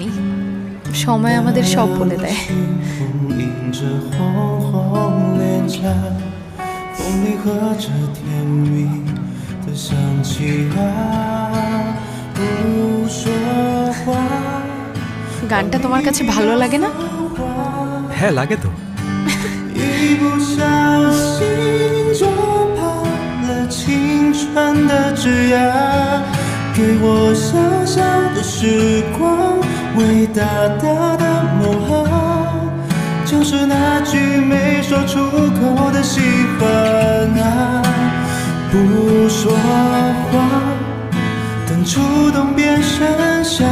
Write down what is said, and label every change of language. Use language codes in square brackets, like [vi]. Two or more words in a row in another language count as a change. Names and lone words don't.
[bn] সময় আমাদের সব বলে দেয়। গানটা তোমার কাছে ভালো লাগে না? হ্যাঁ লাগে তো। [zh] 青春的枝桠，给我小小的时光，伟大大的梦好，就是那句没说出口的喜欢啊，不说话，等触动变剩下，